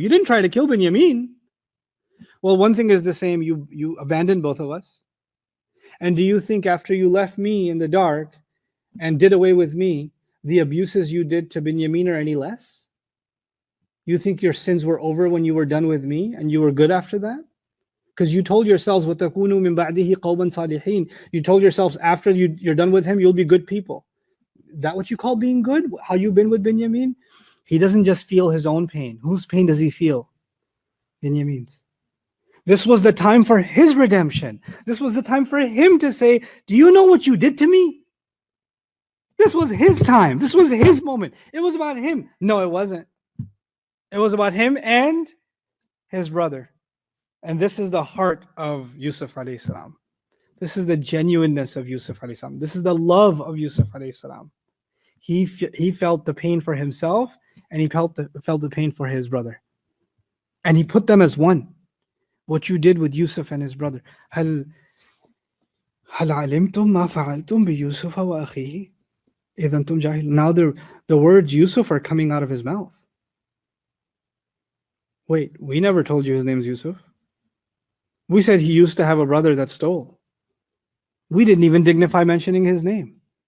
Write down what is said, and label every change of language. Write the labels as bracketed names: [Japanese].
[English] You didn't try to kill Binyamin. Well, one thing is the same. You abandoned both of us. And do you think after you left me in the dark and did away with me, the abuses you did to Binyamin are any less? You think your sins were over when you were done with me and you were good after that? Because you told yourselves, [Arabic] وَتَكُونُوا مِن بَعْدِهِ قَوْمًا صَالِحِينَ. [English] You told yourselves after you're done with him, you'll be good people. That what you call being good? How you've been with Binyamin? He doesn't just feel his own pain. Whose pain does he feel? Binyamin's. This was the time for his redemption. This was the time for him to say, do you know what you did to me? This was his time. This was his moment. It was about him. No, it wasn't. It was about him and his brother. And this is the heart of Yusuf alayhi salam. This is the genuineness of Yusuf alayhi salam. This is the love of Yusuf alayhi salam. He felt the pain for himself and he felt the pain for his brother. And he put them as one. What you did with Yusuf and his brother. [Arabic] هل علمتم ما فعلتم بيوسف وأخيه إذا أنتم جاهلون. [English] Now the words Yusuf are coming out of his mouth. Wait, we never told you his name's Yusuf. We said he used to have a brother that stole. We didn't even dignify mentioning his name.